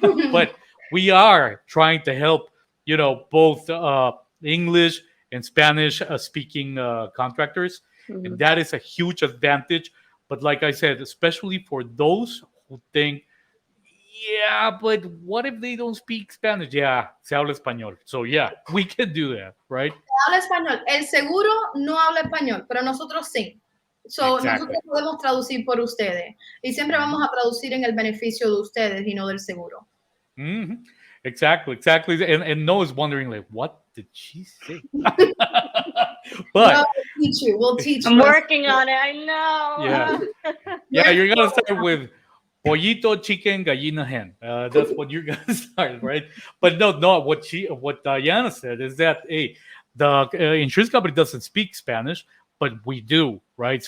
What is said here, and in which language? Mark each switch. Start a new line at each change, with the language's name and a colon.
English: But we are trying to help, both English and Spanish speaking contractors. Mm-hmm. And that is a huge advantage. But like I said, especially for those who think, yeah, but what if they don't speak Spanish? Yeah,
Spanish: se habla español.
English: So yeah, we can do that, right?
Spanish: Se habla español. El seguro no habla español, pero nosotros sí. So, nosotros podemos traducir por ustedes. Y siempre vamos a traducir en el beneficio de ustedes y no del seguro.
English: Mm-hmm. Exactly. And Noah's wondering, like, what did she say? But no, we'll teach you. I'm working on it. I know. Yeah, you're gonna start with pollito, chicken, gallina, hen. That's what you're gonna start, right? But no. What Dayana said is that the insurance company doesn't speak Spanish, but we do, right?